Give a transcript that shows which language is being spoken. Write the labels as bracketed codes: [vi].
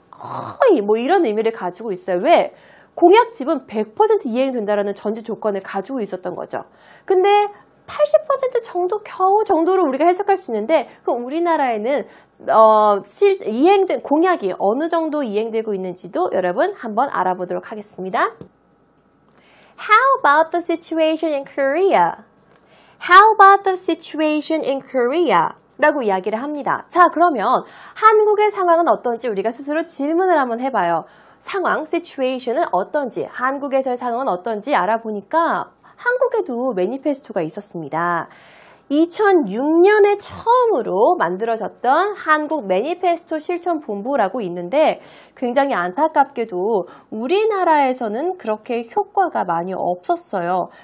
[ko] 거의 뭐 이런 의미를 가지고 있어요. 왜? 공약집은 100% 이행된다라는 전제 조건을 가지고 있었던 거죠. 근데 80% 정도 겨우 정도로 우리가 해석할 수 있는데, 그럼 우리나라에는 이행된 공약이 어느 정도 이행되고 있는지도 여러분 한번 알아보도록 하겠습니다. [en] How about the situation in Korea? How about the situation in Korea? [ko] 라고 이야기를 합니다. 자, 그러면 한국의 상황은 어떤지 우리가 스스로 질문을 한번 해봐요. 상황, situation은 어떤지, 한국에서의 상황은 어떤지 알아보니까 한국에도 매니페스토가 있었습니다. 2006년에 처음으로 만들어졌던 한국 매니페스토 실천본부라고 있는데 굉장히 안타깝게도 우리나라에서는 그렇게 효과가 많이 없었어요.